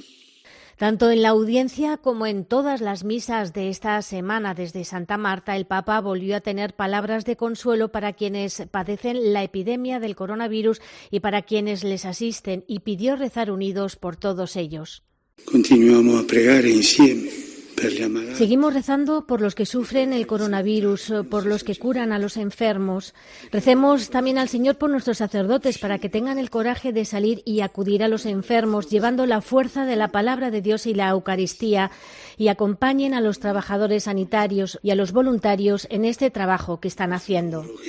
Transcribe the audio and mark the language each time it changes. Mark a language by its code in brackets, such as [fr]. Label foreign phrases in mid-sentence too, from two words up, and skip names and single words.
[es] Tanto en la audiencia como en todas las misas de esta semana desde Santa Marta, el Papa volvió a tener palabras de consuelo para quienes padecen la epidemia del coronavirus y para quienes les asisten, y pidió rezar unidos por todos ellos. [it] Continuamos a pregar insieme per gli ammalati. [es] Seguimos rezando por los que sufren el coronavirus, por los que curan a los enfermos. Recemos también al Señor por nuestros sacerdotes para que tengan el coraje de salir y acudir a los enfermos, llevando la fuerza de la palabra de Dios y la Eucaristía, y acompañen a los trabajadores sanitarios y a los voluntarios en este trabajo que están haciendo.